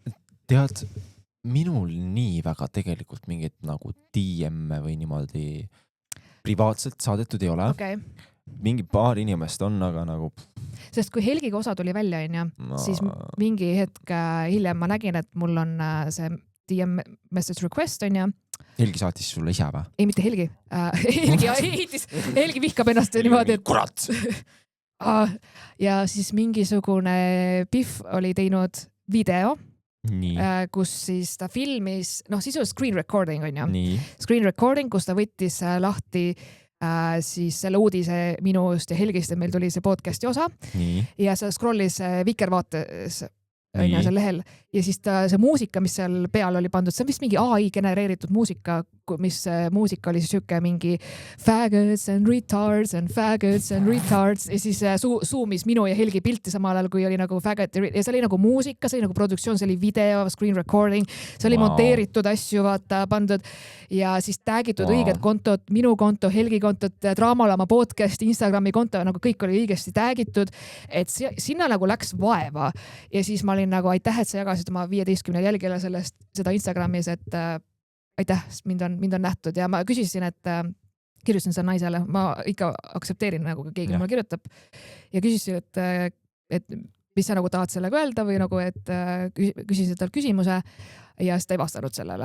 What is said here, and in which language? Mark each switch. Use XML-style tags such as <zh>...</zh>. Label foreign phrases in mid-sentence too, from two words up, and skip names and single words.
<et>Tead, minul nii väga tegelikult mingit nagu DM või niimoodi privaatselt saadetud ei ole. Okay. Mingi paar inimest on, aga nagu... Sest kui Helgiga osa tuli välja, siis mingi hetk hiljem ma nägin, et mul on see</et> <en>DM message request,</en> <et>on ju. Helgi saatis sulle ise või? Ei, mitte Helgi. Helgi vihkab ennast niimoodi, et... Kurat! Ja siis mingisugune Pihv oli teinud video, kus siis ta filmis, siis oli</et> <en>screen recording,</en> <et>on ju.</et> <en>Screen recording,</en> <et>kus ta võttis lahti siis selle uudise minust ja Helgist, et meil tuli see podcasti osa. Ja see scrollis Vikervaates seal lehel ja siis see muusika, mis seal peal oli pandud, see on vist mingi AI genereeritud muusika, mis muusika oli siuke mingi</et> <en>faggots and retards and faggots and retards</en> <et>ja siis zoomis minu ja Helgi pilti samal ajal, kui oli nagu faggot ja see oli nagu muusika, see oli nagu produktsioon, see oli video,</et> <en>screen recording,</en> <et>see oli monteeritud asju, vaata, pandud ja siis taggitud õiged kontot, minu konto, Helgi kontot, Draamalama podcast, Instagrami konto, nagu kõik oli õigesti taggitud, et sinna nagu läks vaeva ja siis ma olin nagu aitäh, et sa jagasid oma 15 jälgijale seda Instagramis, et aitäh, mind on nähtud ja ma küsisin, et kirjutasin seda naisele, ma ikka aktsepteerin nagu keegi mulle kirjutab ja küsisin, et mis sa nagu tahad sellega öelda või nagu, et küsisin tal küsimuse ja siis ta ei vastanud sellele.</et>